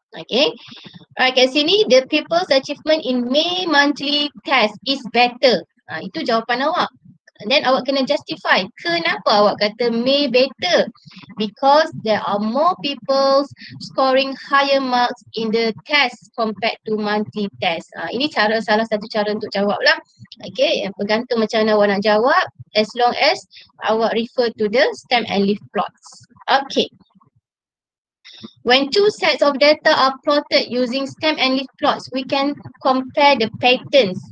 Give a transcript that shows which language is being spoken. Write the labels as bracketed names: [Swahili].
[English] Okay, alright, [Malay] kat sini, [English] the people's achievement in May monthly test is better. [Malay] Itu jawapan awak. [English] And then [Malay] awak kena justify kenapa awak kata [English] May better, because there are more people scoring higher marks in the test compared to monthly test. [Malay] Ini salah satu cara untuk jawab lah. [English] Okay, [Malay] bergantung macam mana awak nak jawab, [English] as long as awak refer to the stem and leaf plots. Okay. When 2 sets of data are plotted using stem and leaf plots, we can compare the patterns.